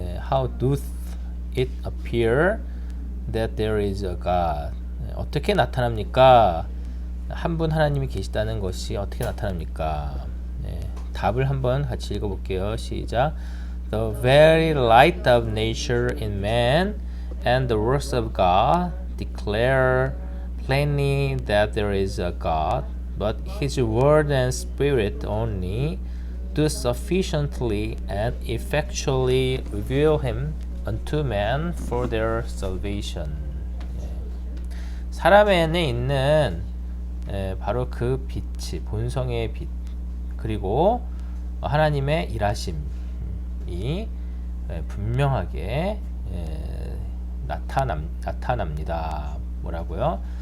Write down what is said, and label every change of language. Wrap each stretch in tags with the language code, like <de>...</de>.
<en>how doth it appear that there is a God.</en> <ko>어떻게 나타납니까? 한 분 하나님이 계시다는 것이 어떻게 나타납니까? 답을 한번 같이 읽어볼게요. 시작.</ko> <en>The very light of nature in man and the works of God declare plainly that there is a God, but His word and spirit only do sufficiently and effectually reveal Him unto man for their salvation.</en> <ko>사람 안에 있는 바로 그 빛이 본성의 빛 그리고 하나님의 일하심이 분명하게 나타납니다. 뭐라고요?</ko>